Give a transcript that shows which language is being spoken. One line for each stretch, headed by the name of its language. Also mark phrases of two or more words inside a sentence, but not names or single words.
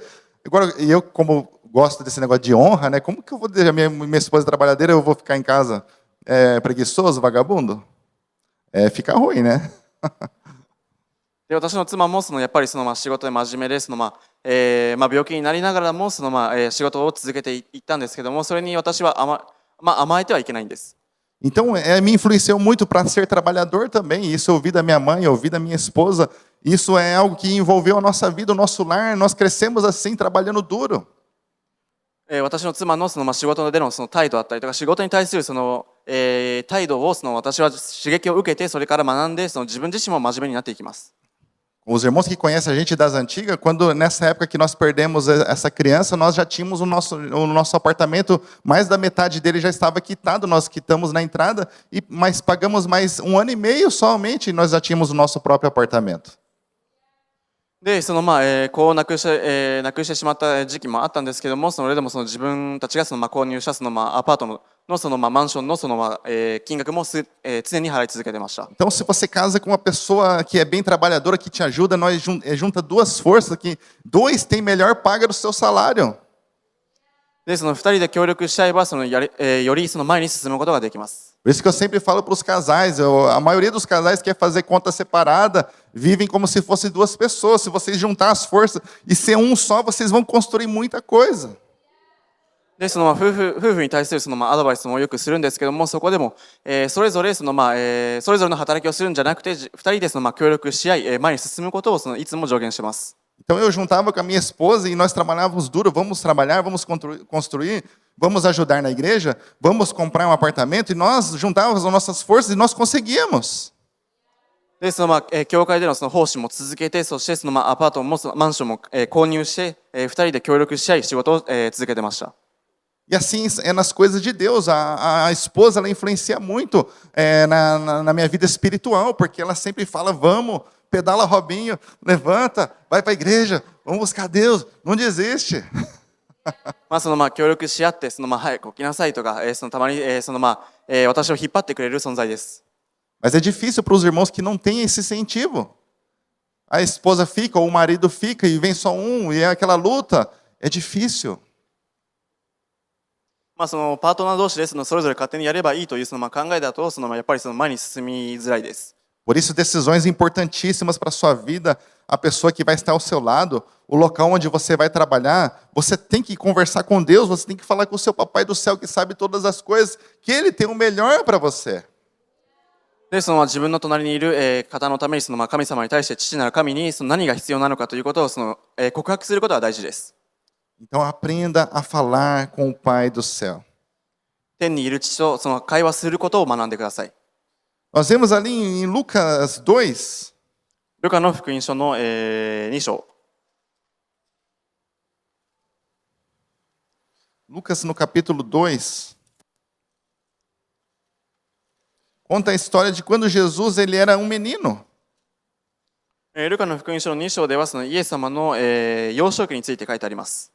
Portuguese: Agora eu como gosto desse negócio de honra, né? Como que eu vou deixar minha esposa trabalhadeira, eu vou ficar em casa preguiçoso, vagabundo? Fica ruim, né?
Japanese: で私の妻もそのやっぱりその仕事で真面目でその病気になりながらもその仕事を続けていったんですけども、それに私は甘えてはいけないんです。
Portuguese: Então, me influenciou muito para ser trabalhador também. Isso eu ouvi da minha mãe, eu ouvi da minha esposa. Isso é algo que envolveu a nossa vida, o nosso lar. Nós crescemos assim, trabalhando duro.
Japanese: 私の妻のその仕事でのその態度だったりとか、仕事に対するその態度をその私は刺激を受けて、それから学んでその自分自身も真面目になっていきます。
Portuguese: Os irmãos que conhecem a gente das antigas, quando nessa época que nós perdemos essa criança, nós já tínhamos o nosso apartamento, mais da metade dele já estava quitado, nós quitamos na entrada, mas pagamos mais 1 ano e meio somente e nós já tínhamos o nosso próprio apartamento.
Japanese: でそのこうなくしてしまった時期もあったんですけども、それでもその自分たちがその購入したそのアパートのそのマンションのその金額も常に払い続けてました。
Portuguese: Então, se você casa com uma pessoa que é bem trabalhadora, que te ajuda, nós junta duas forças, que dois tem melhor paga do seu salário.
Japanese: でその2人で協力し合えばそのよりその前に進むことができます。
Portuguese: Por isso que eu sempre falo para os casais, a maioria dos casais quer fazer conta separada, vivem como se fossem duas pessoas. Se vocês juntar as forças e ser um só, vocês vão construir muita coisa.
Japanese: でその夫婦に対するそのアドバイスもよくするんですけども、そこでもそれぞれそのそれぞれの働きをするんじゃなくて、2人でその協力し合い前に進むことをそのいつも助言してます。
Portuguese: Então eu juntava com a minha esposa e nós trabalhávamos duro, vamos trabalhar, vamos construir, vamos ajudar na igreja, vamos comprar um apartamento, e nós juntávamos as nossas forças e nós conseguíamos.
Japanese: でその教会でのその奉仕も続けて、そしてそのアパートもマンションも購入して、2人で協力し合い仕事を続けてました。
Portuguese: E assim é nas coisas de Deus. A esposa ela influencia muito na minha vida espiritual, porque ela sempre fala, vamos, pedala Robinho, levanta, vai para a igreja, vamos buscar Deus, não desiste.
Japanese: その協力し合ってその早く起きなさいとか、そのたまにその私を引っ張ってくれる存在です。
Portuguese: Mas é difícil para os irmãos que não têm esse incentivo. A esposa fica ou o marido fica e vem só um e é aquela luta. É difícil.
Japanese: そのパートナー同士でそれぞれ勝手にやればいいというその考えだとやっぱりその前に進みづらいです。
Portuguese: Por isso, decisões importantíssimas para a sua vida, a pessoa que vai estar ao seu lado, o local onde você vai trabalhar, você tem que conversar com Deus, você tem que falar com o seu papai do céu que sabe todas as coisas, que Ele tem o melhor para você.
Japanese: でその自分の隣にいる方のためにその神様に対して父なる神にその何が必要なのかということをその告白することは大事です。
Portuguese: Então aprenda a falar com o Pai do céu.
Japanese: 天にいる父とその会話することを学んでください。
Portuguese: Nós vemos ali em Lucas 2,
Japanese: ルカの福音書の、2章。
Portuguese: Lucas no capítulo 2, conta a história de quando Jesus ele era um menino.
Japanese: ルカの福音書の2章ではそのイエス様の、幼少期について書いてあります。